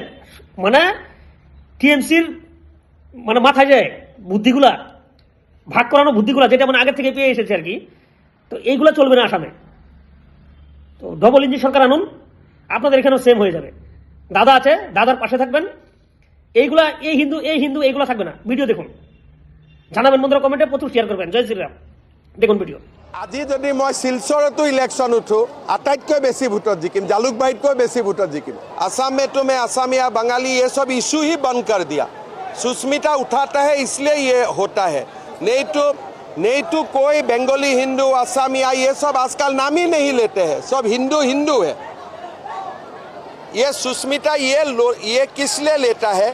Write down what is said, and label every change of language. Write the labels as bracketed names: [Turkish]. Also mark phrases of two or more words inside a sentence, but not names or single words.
[Bangla] মানে টিএমসির মানে মাথায় যে বুদ্ধিগুলা ভাগ করানো বুদ্ধিগুলা যেটা মানে আগের থেকে পেয়ে এসেছে আর কি, তো এইগুলা চলবে না আসামে। তো [English] double engine [Bangla] সরকার আনুন, আপনাদের এখানেও সেম হয়ে যাবে। দাদা আছে, দাদার পাশে থাকবেন। এইগুলা এই হিন্দু এইগুলা থাকবে না। ভিডিও দেখুন, জানাবেন বন্ধুরা, কমেন্টে প্রচুর শেয়ার করবেন। জয় শ্রীরাম। দেখুন ভিডিও। [Assamese] আজি যদি মই শিলচৰতো ইলেকশ্যন উঠো, আটাইতকৈ বেছি ভোটত জিকিম, জালুকবাৰীতকৈ বেছি ভোটত জিকিম। [Hindi] आसाम में तो मैं असमिया बंगाली ये सब इशू ही बंद कर दिया। सुष्मिता उठाता है इसलिए ये होता है, नहीं तो कोई बंगाली हिंदू असमिया ये सब आजकल नाम ही नहीं लेते हैं, सब हिंदू हिंदू है। ये सुष्मिता ये किस लिए लेता है?